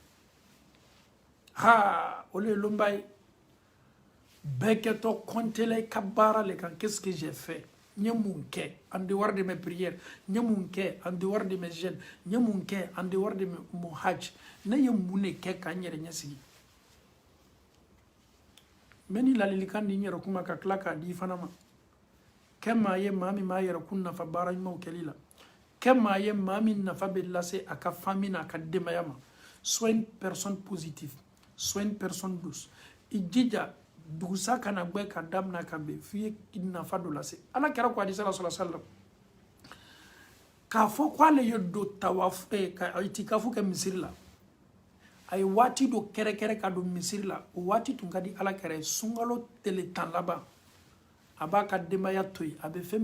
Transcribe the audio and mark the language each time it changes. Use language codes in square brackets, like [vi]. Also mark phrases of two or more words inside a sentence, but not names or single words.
[bm] ha o le ye lonba ye bɛɛ kɛtɔ kɔnte la i ka baara le kan [fr] qu'est-ce que j'ai fait [bm] n ye mun kɛ [fr] en dehors de mes prières [bm] n ye mun kɛ [fr] en dehors de mes jeûnes [bm] n ye mun kɛ [fr] en dehors de mon hajj [bm] ne ye mun de kɛ ka n yɛrɛ ɲɛsigi n bɛ ni ladilikan di n yɛrɛ kuma ka tila k'a di i fana ma kɛ maa ye maa min b'a yɛrɛ kun nafa baara ɲumanw kɛli la kɛ maa ye maa min nafa bɛ lase a ka famille n'a ka denbaya ma [fr] sois une personne positive sois une personne douce [bm] i jija dugusa kana gbɛ ka damina ka bɛn f'i ye nafa dɔ lase ala kɛra ko hadisa la sallallahu k'a fɔ k'ale ye don tawaf ka itikafu kɛ misiri la a ye waati dɔ kɛrɛkɛrɛ ka don misiri la o waati tun ka di ala kɛra ye sunkalo tile 10 laban a b'a ka denbaya to yen a bɛ fɛn